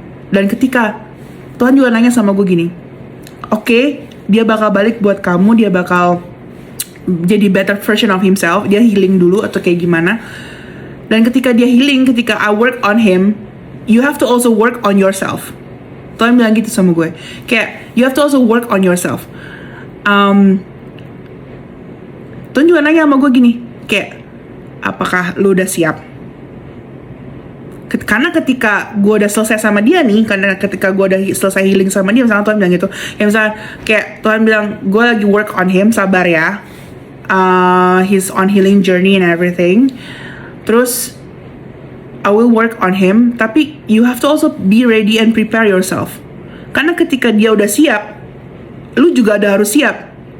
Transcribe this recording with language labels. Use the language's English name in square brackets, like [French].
[Indonesian] Dan ketika Tuhan juga nanya sama gue gini, okay, dia bakal balik buat kamu, dia bakal jadi [English] better version of himself, [Indonesian] dia healing dulu atau kayak gimana. Dan ketika dia healing, ketika [English] I work on him, you have to also work on yourself. [Indonesian] Tuhan bilang gitu sama gue, kayak [English] you have to also work on yourself. [Indonesian] Tuhan juga nanya sama gue gini, kayak apakah lu udah siap? Karena ketika gue udah selesai sama dia nih, karena ketika gue udah selesai healing sama dia, misalnya Tuhan bilang gitu, ya misalnya kayak Tuhan bilang, gue lagi [English] work on him, [Indonesian] sabar ya, [English] He's on healing journey and everything. [Indonesian] Terus [English] I will work on him, [Indonesian] tapi [English] you have to also be ready and prepare yourself. [Indonesian] Karena ketika dia udah siap, lu juga udah harus siap.